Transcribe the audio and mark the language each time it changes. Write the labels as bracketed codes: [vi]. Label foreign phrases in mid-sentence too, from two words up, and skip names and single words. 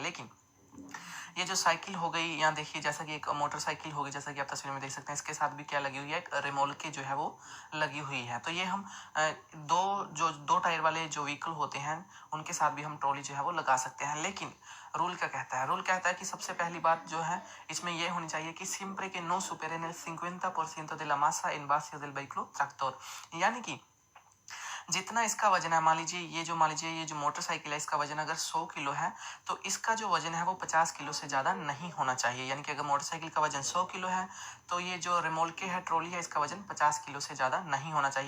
[hi] लेकिन ये जो साइकिल हो गई, यहाँ देखिए जैसा कि एक मोटरसाइकिल होगी, जैसा कि आप तस्वीर में देख सकते हैं, इसके साथ भी क्या लगी हुई है, एक रेमोल्के जो है वो लगी हुई है। तो ये हम दो टायर वाले जो व्हीकल होते हैं उनके साथ भी हम ट्रॉली जो है वो लगा सकते हैं। लेकिन रूल क्या कहता है? रूल कहता है कि सबसे पहली बात जो है इसमें ये होनी चाहिए कि [it] sempre che non superi nel 50% della massa in base del veicolo tractor, [hi] यानी कि जितना इसका वजन है, मान लीजिए ये जो मोटरसाइकिल है इसका वजन अगर 100 किलो है तो इसका जो वजन है वो 50 किलो से ज़्यादा नहीं होना चाहिए। यानी कि अगर मोटरसाइकिल का वजन 100 किलो है तो ये जो रिमोल्के है ट्रॉली है इसका वजन 50 किलो से ज़्यादा नहीं होना चाहिए।